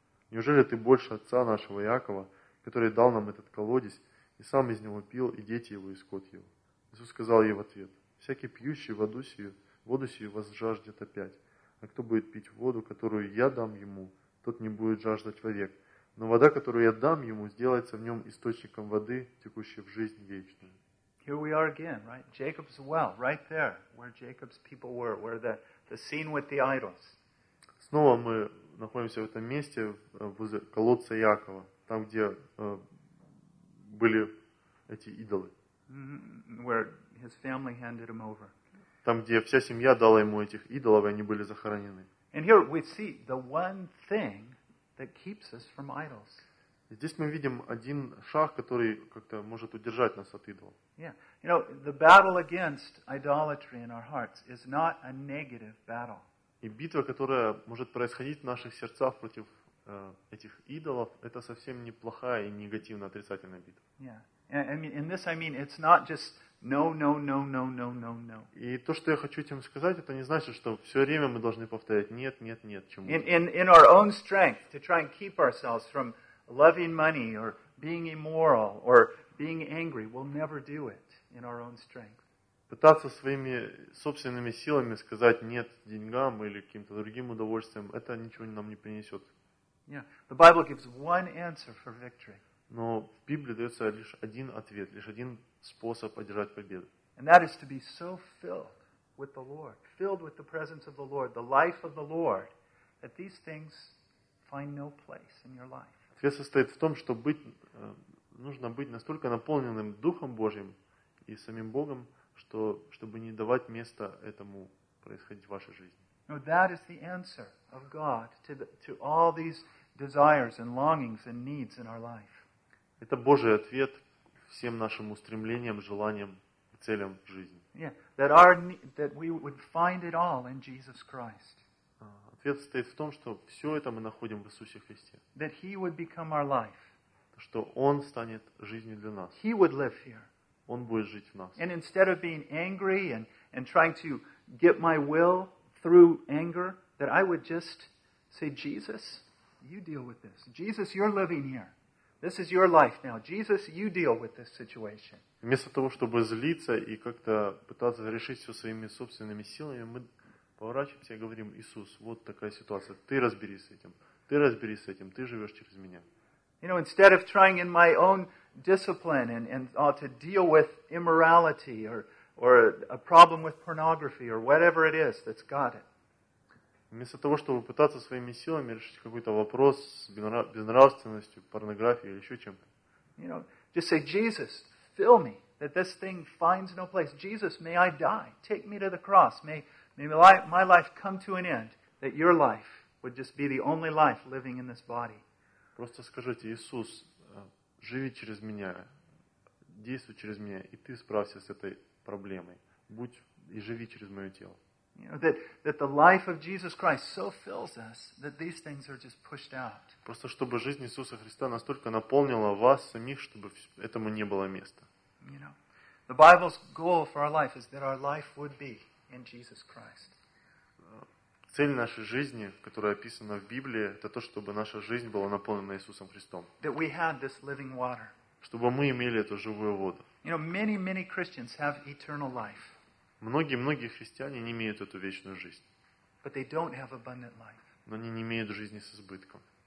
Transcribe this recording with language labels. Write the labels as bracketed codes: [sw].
[ru] Неужели ты больше отца нашего Иакова, который дал нам этот колодец, и сам из него пил, и дети его, и скот его. Иисус сказал ей в ответ, «Всякий пьющий воду сию возжаждет опять, а кто будет пить воду, которую я дам ему, тот не будет жаждать вовек, но вода, которую я дам ему, сделается в нем источником воды, текущей в жизнь вечную». [en] Here we are again, right? Jacob's well, right there, where Jacob's people were, where the scene with the idols. [ru] Снова мы находимся в этом месте, возле колодца Иакова. Там, где были эти идолы. [en] Where his family handed him over. [ru] Там, где вся семья дала ему этих идолов, и они были захоронены. [en] And here we see the one thing that keeps us from idols. [ru] Здесь мы видим один шаг, который как-то может удержать нас от идолов. [en] Yeah. You know, the battle against idolatry in our hearts is not a negative battle. [ru] И битва, которая может происходить в наших сердцах против этих идолов, это совсем не плохая и негативная, отрицательная битва. [en] Yeah. And this I mean, it's not just no, no, no, no, no, no, no. [ru] И то, что я хочу этим сказать, это не значит, что все время мы должны повторять нет, нет, нет. Чему? [en] In our own strength to try and keep ourselves from loving money or being immoral or being angry, we'll never do it in our own strength. [ru] Пытаться своими собственными силами сказать нет деньгам или каким-то другим удовольствиям, это ничего нам не принесет. [en] Yeah. The Bible gives one answer for victory. [ru] Но в Библии дается лишь один ответ, лишь один способ одержать победу. [en] And that is to be so filled with the Lord, filled with the presence of the Lord, the life of the Lord, that these things find no place in your life. [ru] Ответ состоит в том, что нужно быть настолько наполненным Духом Божьим и самим Богом, чтобы не давать места этому происходить в вашей жизни. [en] Now that is the answer of God to all these desires and longings and needs in our life. [ru] Это Божий ответ всем нашим устремлениям, желаниям и целям в жизни. [en] Yeah, that we would find it all in Jesus Christ. [ru] Ответ состоит в том, что все это мы находим в Иисусе Христе. [en] That He would become our life. [ru] Что Он станет жизнью для нас. [en] He would live here. [ru] Он будет жить в нас. [en] And instead of being angry and trying to get my will through anger, that I would just say, Jesus, you deal with this. Jesus, you're living here. This is your life now. Jesus, you deal with this situation. [ru] Вместо того, чтобы злиться и как-то пытаться решить все своими собственными силами, мы Поворачиваемся и говорим: Иисус, вот такая ситуация, ты разберись с этим. Ты разберись с этим, ты живешь через меня. [en] You know, instead of trying in my own discipline and to deal with immorality or a problem with pornography or whatever it is that's got it. [ru] Вместо того, чтобы пытаться своими силами решить какой-то вопрос с безнравственностью, порнографией или еще чем-то. [en] You know, just say, Jesus, fill me, that this thing finds no place. Jesus, may I die. Take me to the cross. May my life come to an end, that your life would just be the only life living in this body. [ru] Просто скажите: Иисус, живи через меня, действуй через меня, и ты справься с этой проблемой. Будь и живи через мое тело. [en] You know, that the life of Jesus Christ so fills us that these things are just pushed out. [ru] Просто чтобы жизнь Иисуса Христа настолько наполнила вас самих, чтобы этому не было места. [en] You know, the Bible's goal for our life is that our life would be in Jesus Christ. [ru] Цель нашей жизни, которая описана в Библии, это то, чтобы наша жизнь была наполнена Иисусом Христом. [en] That we have this living water. [ru] Чтобы мы имели эту живую воду. [en] You know, many Christians have eternal life. [ru] Многие христиане не имеют эту вечную жизнь. Но они не имеют жизни с избытком.